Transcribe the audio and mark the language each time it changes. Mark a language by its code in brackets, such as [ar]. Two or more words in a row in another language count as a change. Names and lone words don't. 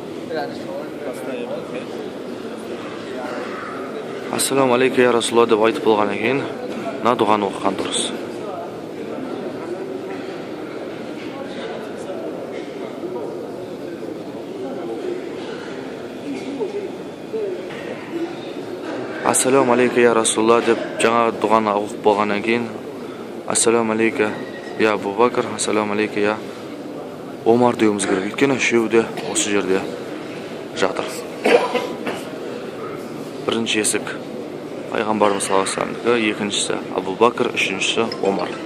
[ar] السلام عليك يا رسول الله [kk] деп айтып болғаннан кейін, мына дұғаны оқыған дұрыс. [ar] السلام عليك يا رسول الله [kk] деп жаңа дұғаны оқып болғаннан кейін, [ar] السلام عليك يا أبا بكر، السلام عليك, [kk] я Омар деуіміз керек. Өйткені үшеуі де осы жерде жатыр. Бірінші есік пайғамбарымыз [ar] صلى الله عليه وسلم, [kk] екіншісі Абу Бакр, үшіншісі Омар.